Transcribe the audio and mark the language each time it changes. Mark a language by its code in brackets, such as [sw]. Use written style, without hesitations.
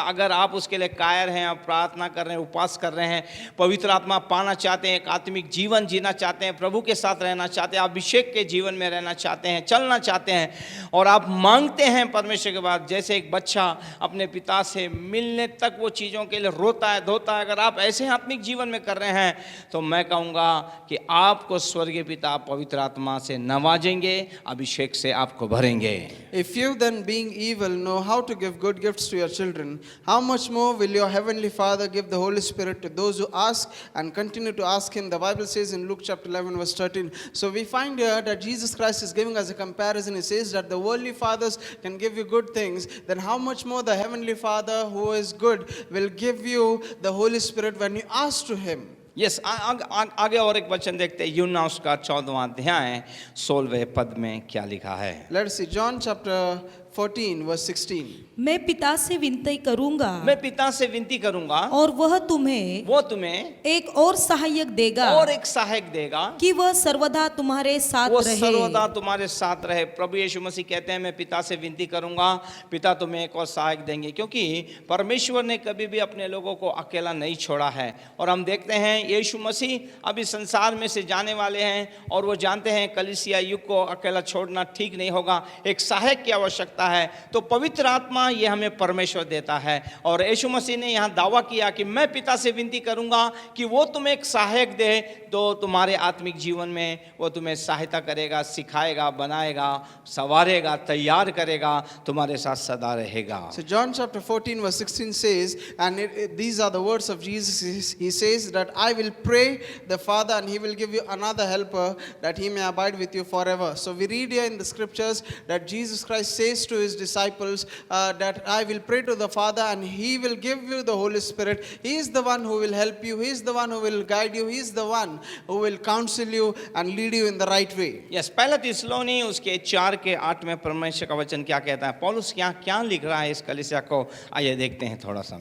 [hi] अगर आप उसके लिए कायर हैं, आप प्रार्थना कर रहे हैं, उपवास कर रहे हैं, पवित्र आत्मा पाना चाहते हैं, एक आत्मिक जीवन जीना चाहते हैं, प्रभु के साथ रहना चाहते हैं, अभिषेक के जीवन में रहना चाहते हैं, चलना चाहते हैं, और आप मांगते हैं परमेश्वर के बाद, जैसे एक बच्चा अपने पिता से मिलने तक वो चीज़ों के लिए रोता है, धोता है, अगर आप ऐसे आत्मिक जीवन में कर रहे हैं, तो मैं कहूँगा कि आपको स्वर्गीय पिता पवित्र आत्मा से नवाजेंगे, अभिषेक से आपको भरेंगे। [en] If you then, being evil, know how to give good gifts to your children, how much more will your heavenly Father give the Holy Spirit to those who ask and continue to ask Him. The Bible says in Luke chapter 11 verse 13. So we find here that Jesus Christ is giving us a comparison. He says that the worldly fathers can give you good things, then how much more the heavenly Father who is good will give you the Holy Spirit when you ask to Him. [hi] Yes, आगे और एक वचन देखते हैं, यूहन्ना उसका 14वां अध्याय 16वें पद में क्या लिखा है। [en] Let us see John chapter 14 verse 16. [hi] मैं पिता से विनती करूंगा, मैं पिता से विनती करूंगा, और वह तुम्हें एक और सहायक देगा, और एक सहायक देगा, कि वह सर्वदा तुम्हारे साथ वो रहे। सर्वदा तुम्हारे साथ रहे। प्रभु यीशु मसीह कहते हैं, मैं पिता से विनती करूंगा, पिता तुम्हें एक और सहायक देंगे, क्योंकि परमेश्वर ने कभी भी अपने लोगों को अकेला नहीं छोड़ा है। और हम देखते हैं यीशु मसीह अभी संसार में से जाने वाले हैं, और वो जानते हैं कलीसिया युग को अकेला छोड़ना ठीक नहीं होगा, एक सहायक की आवश्यकता है। तो पवित्र आत्मा ये हमें परमेश्वर देता है, और यीशु मसीह ने यहाँ दावा किया कि मैं पिता से विनती करूंगा कि वो तुम्हें एक सहायक दे, तो तुम्हारे आत्मिक जीवन में वो तुम्हें सहायता करेगा, सिखाएगा, बनाएगा, संवारेगा, तैयार करेगा, तुम्हारे साथ सदा रहेगा। [en] So John chapter 14 verse 16 says, and these are the words of Jesus. He says that I will pray the Father and He will give you another helper that He may abide with you forever. So we read here in the scriptures that Jesus Christ says to His disciples that I will pray to the Father and He will give you the Holy Spirit. He is the one who will help you. He is the one who will guide you. He is the one who will counsel you and lead you in the right way. [hi] Yes, पहला थिस्सलुनी उसके 4:8 में परमेश्वर का वचन क्या कहता है, पौलुस क्या लिख रहा है इस कलीसिया को, आइए देखते हैं थोड़ा सा।